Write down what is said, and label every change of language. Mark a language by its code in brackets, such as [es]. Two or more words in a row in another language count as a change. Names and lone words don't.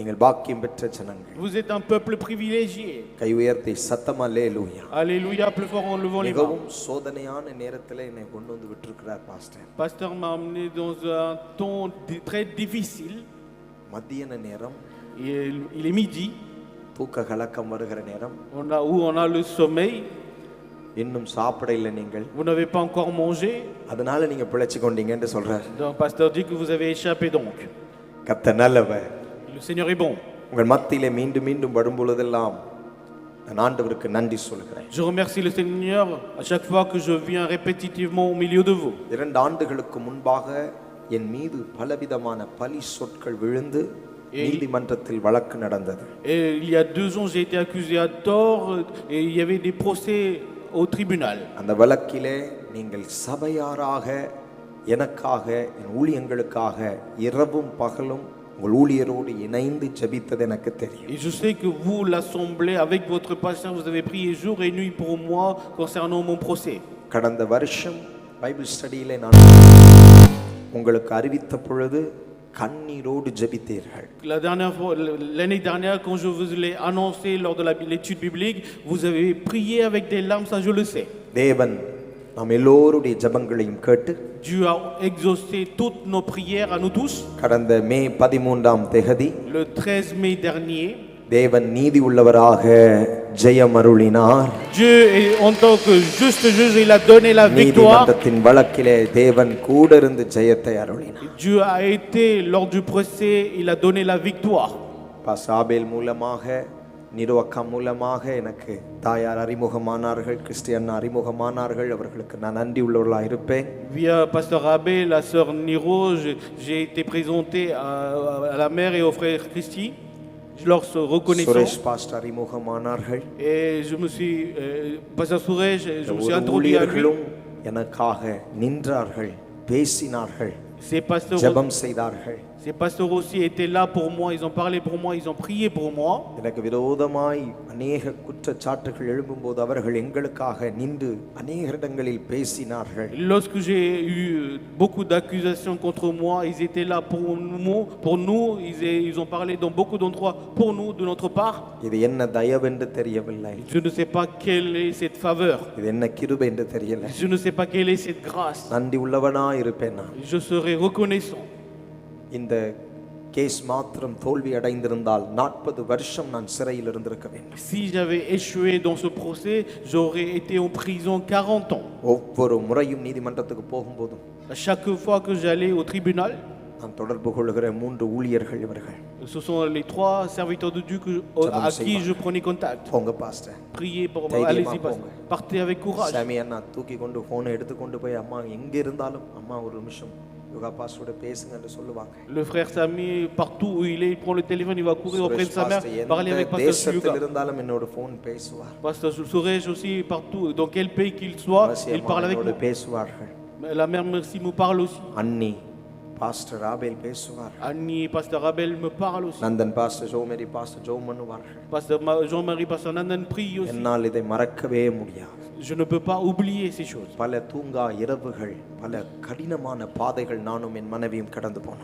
[ta] நீங்கள் பாக்கியம் பெற்ற ஜனங்கள். [fr] Vous êtes un peuple privilégié. [ta] கை உயர்த்தி சத்தமா அல்லேலூயா. [fr] Alléluia, plus fort en levant les mains. [ta] மிகவும் சோதனையான நேரத்தில் என்னை கொண்டு வந்து விட்டிருக்கிறார் பாஸ்டர். [fr] Pasteur m'a amené dans un temps très difficile. [ta] மத்தியான நேரம். [fr] Il est midi. [ta] தூக்க கலக்கம் வருகிற நேரம். [fr] Où on a le sommeil. [ta] இன்னும் சாப்பிட இல்லை நீங்கள். [fr] Vous n'avez pas encore mangé. [ta] அதனால நீங்க பிழைச்சு கொண்டீங்கன்னு சொல்றார். [fr] Donc pasteur dit que vous avez échappé donc. [ta] கர்த்தர் நல்லவர். [fr] Le Seigneur est bon. [ta] உங்கள் மத்தியிலே மீண்டும் மீண்டும் வரும்பொழுதெல்லாம் நான் ஆண்டவருக்கு நன்றி சொல்கிறேன். [fr] Je remercie le Seigneur à chaque fois que je viens répétitivement au milieu de vous. [ta] 2 ஆண்டுகளுக்கு முன்பாக என் மீது பலவிதமான பழி சொற்கள் விழுந்து நீதிமன்றத்தில் வழக்கு நடந்தது. [fr] Et il y a 2 ans j'ai été accusé à tort et il y avait des procès au tribunal. [ta] அந்த வழக்கிலே நீங்கள் சபையாராக எனக்காக என் ஊழியங்களுக்காக இரவும் பகலும் உங்கள் ஊழியரோடு இணைந்து ஜெபித்தது எனக்கு தெரியும். [fr] Et je sais que vous l'assemblée avec votre pasteur vous avez prié jour et nuit pour moi concernant mon procès. [ta] கடந்த வருஷம் [en] Bible study [ta] நான் உங்களுக்கு அறிவித்த பொழுது கண்ணீரோடு ஜெபித்தீர்கள். [fr] L'année dernière quand je vous l'ai annoncé lors de l'étude biblique, vous avez prié avec des larmes, ça je le sais. [ta] தேவன் நாம் எல்லோருடைய ஜெபங்களையும் கேட்டு [fr] Dieu a exaucé toutes nos prières à nous tous. [ta] கடந்த மே 13ஆம் தேதி [fr] Le 13 mai dernier, [ta] தேவன் நீதி உள்ளவராக ஜெயம் அருளினார். [fr] Dieu en tant que juste juge il a donné la victoire. [ta] நீதிமன்றத்தின் வழக்கிலே தேவன் கூட இருந்து ஜெயத்தை அருளினார். [fr] Dieu a été lors du procès, il a donné la victoire. [ta] பாசாபேல் மூலமாக நிரோக்கா மூலமாக எனக்கு தாயார் அறிமுகமானார்கள், கிறிஸ்டியன் அறிமுகமானார்கள். அவர்களுக்கு நான் நன்றி உள்ளவர்களாக இருப்பேன். [fr] Via pasteur Abel, la sœur Niro, j'ai été présenté à la mère et au frère Christy. Je leur suis reconnaissant. [ta] சுரேஷ் பாஸ்டர் அறிமுகமானார்கள். [fr] Et je me suis pasteur Suresh, je me suis introduit à lui. [ta] எனக்காக நின்றார்கள், பேசினார்கள், [fr] Ces pasteurs [ta] ஜெபம் செய்தார்கள். [fr] Ces pasteurs aussi étaient là pour moi, ils ont parlé pour moi, ils ont prié pour moi. [ta] எனக்கு விரோதமாய் अनेक குற்றச்சாட்டுகள் எழும்பும்போது அவர்கள் எங்களுக்காக நின்று अनेक இடங்களில் பேசினார்கள். [fr] Lorsque j'ai eu beaucoup d'accusations contre moi, ils étaient là pour nous, ils ont parlé dans beaucoup d'endroits pour nous de notre part. [ta] இது என்ன தயவு என்று தெரியவில்லை. [fr] Je ne sais pas quelle est cette faveur. [ta] இது என்ன கிருபை என்று தெரியல. [fr] Je ne sais pas quelle est cette grâce. [ta] நன்றி உள்ளவனாய் இருப்பேன் நான். [fr] Je serai reconnaissant. [ta] இந்த கேஸ் மாத்திரம் தோல்வி அடைந்திருந்தால் 40 வருஷம் நான் சிறையில் இருந்திருக்க வேண்டும். [fr] Si j'avais échoué dans ce procès, j'aurais été en prison 40 ans. [ta] ஒவ்வொரு முறையும் நீதிமன்றத்துக்கு போகும்போதும் [fr] À chaque fois que j'allais au tribunal, [ta] நான் தொடர்பு கொள்ளுகிற 3 ஊழியர்கள் இவர்கள். [fr] ce sont les 3 serviteurs de Dieu à qui je prenais contact. [ta] போங்க பாஸ்டர். [fr] Priez pour moi, allez-y pasteur. Partez avec courage. [ta] சாமி அண்ணா தூக்கி கொண்டு போனை எடுத்து கொண்டு போய் அம்மா எங்க இருந்தாலும் அம்மா ஒரு நிமிஷம் யோகா பாஸ்டரோட பேசுங்கன்னு சொல்லுவாங்க. [fr] Le frère Sami, partout où il est, il prend le téléphone, il va courir auprès de sa mère, parler avec pasteur Suga. [ta] தேசத்தில் இருந்தாலும் என்னோட ஃபோன் பேசுவார். [fr] Pasteur Suresh aussi, partout, dans quel pays qu'il soit, il parle avec moi. [ta] பேசுவார்கள். [fr] La mère Merci me parle aussi. [ta] அன்னி பாஸ்டர் ராபேல் பேசுவார். [fr] Annie, pasteur Abel me parle aussi. [ta] நந்தன் பாஸ்டர் ஜோமேரி பாஸ்டர் ஜோம் பண்ணுவார்கள். [fr] Pasteur Jean-Marie, pasteur Nandan prie aussi. [ta] என்னால் இதை மறக்கவே முடியாது. [fr] Je ne peux pas oublier ces choses. [ta] பல தூங்கா இரவுகள், பல கடினமான பாதைகள் நானும் என் மனைவியும் கடந்து போனோம்.